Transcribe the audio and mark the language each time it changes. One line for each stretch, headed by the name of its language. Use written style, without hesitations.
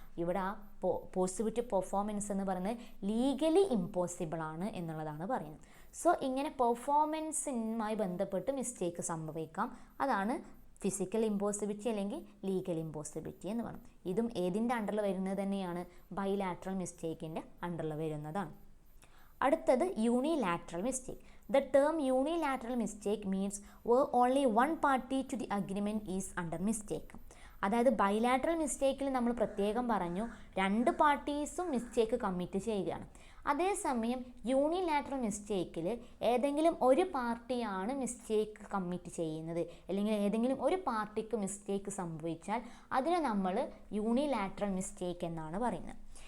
Malayalam: ഇവിടെ ആ possibility performance എന്ന് പറയുന്നത് ലീഗലി ഇമ്പോസിബിൾ ആണ് എന്നുള്ളതാണ് പറയുന്നത്. സോ ഇങ്ങനെ പെർഫോമൻസുമായി ബന്ധപ്പെട്ട് മിസ്റ്റേക്ക് സംഭവിക്കാം. അതാണ് ഫിസിക്കൽ ഇമ്പോസിബിലിറ്റി അല്ലെങ്കിൽ ലീഗൽ ഇമ്പോസിബിലിറ്റി എന്ന് പറയുന്നത്. ഇതും ഏതിൻ്റെ അണ്ടറിൽ വരുന്നത് തന്നെയാണ്? ബൈലാറ്ററൽ മിസ്റ്റേക്കിൻ്റെ അണ്ടറിൽ വരുന്നതാണ്. അടുത്തത് unilateral mistake.
English: The term unilateral mistake means where only one party to the agreement is under mistake.
Malayalam: അതായത് ബൈലാറ്ററൽ മിസ്റ്റേക്കിൽ നമ്മൾ പ്രത്യേകം പറഞ്ഞു 2 പാർട്ടീസും മിസ്റ്റേക്ക് കമ്മിറ്റ് ചെയ്യുകയാണ്. അതേസമയം യൂണിലാറ്ററൽ മിസ്റ്റേക്കിൽ ഏതെങ്കിലും ഒരു പാർട്ടിയാണ് മിസ്റ്റേക്ക് കമ്മിറ്റ് ചെയ്യുന്നത്, അല്ലെങ്കിൽ ഏതെങ്കിലും ഒരു പാർട്ടിക്ക് മിസ്റ്റേക്ക് സംഭവിച്ചാൽ അതിനെ നമ്മൾ യൂണിലാറ്ററൽ മിസ്റ്റേക്ക് എന്നാണ് പറയുന്നത്.